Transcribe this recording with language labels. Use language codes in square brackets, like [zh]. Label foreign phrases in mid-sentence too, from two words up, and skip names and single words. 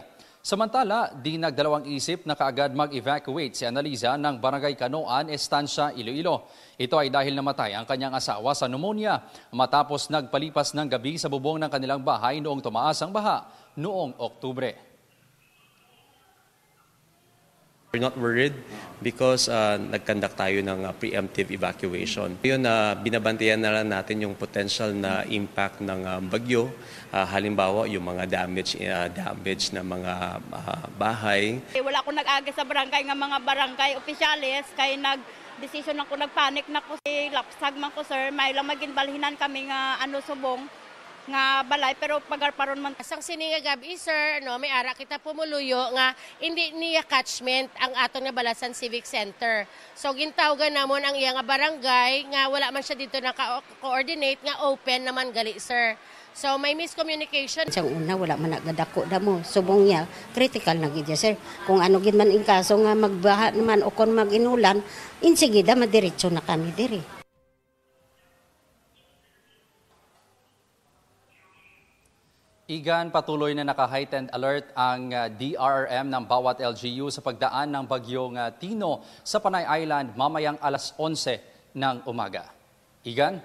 [tl] Samantala, di nagdalawang isip na kaagad mag-evacuate si Analiza ng Barangay Canoan, Estancia, Iloilo. Ito ay dahil namatay ang kanyang asawa sa pneumonia matapos nagpalipas ng gabi sa bubong ng kanilang bahay noong tumaas ang baha noong Oktubre. [en] We're not worried because [tl] nag-conduct tayo ng [en] preemptive evacuation. [tl] Yun, binabantayan na lang natin yung potential na impact ng bagyo. Halimbawa, yung mga damage na mga bahay. [hil] Wala akong nag-agi sa barangay nga mga barangay opisyalis kay nag-desisyon ako, nagpanik na ko si lapsag man ko, sir. May lang maginbalhinan kami nga subong nga balay pero pagarparon man sang sininga gabi sir may ara kita pumuluyo nga hindi niya catchment ang aton nga Balasan Civic Center. So gintawgan namon ang iya nga barangay nga wala man siya dito na coordinate nga open naman gali sir. So may miscommunication. Sa una wala man nagadako damo subong niya critical na gid sir. Kung ano gid man in kaso nga magbaha naman o kon maginulan insigida madiretso na kami diri. [tl] Igan, patuloy na naka-heightened alert ang DRRM ng bawat LGU sa pagdaan ng Bagyong Tino sa Panay Island mamayang alas 11 ng umaga. Igan?